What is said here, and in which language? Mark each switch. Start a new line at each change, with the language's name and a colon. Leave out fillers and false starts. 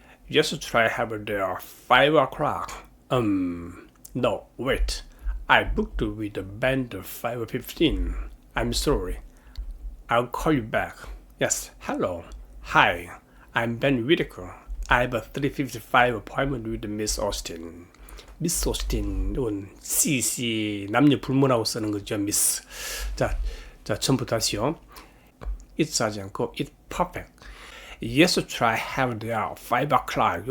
English: Just try have it there 5 o'clock. No, wait. I booked with the band at 5:15. I'm sorry. I'll call you back. Yes, hello. Hi, I'm Ben Whitaker. I have a 3:55 appointment with Miss Austin.
Korean: Miss Austin, 이건 CC 남녀 불문하고 쓰는 거죠, Miss. 자, 처음부터 다시요.
English: It's
Korean: 하지 않고
English: it's perfect. Yes, try have it there 5 o'clock.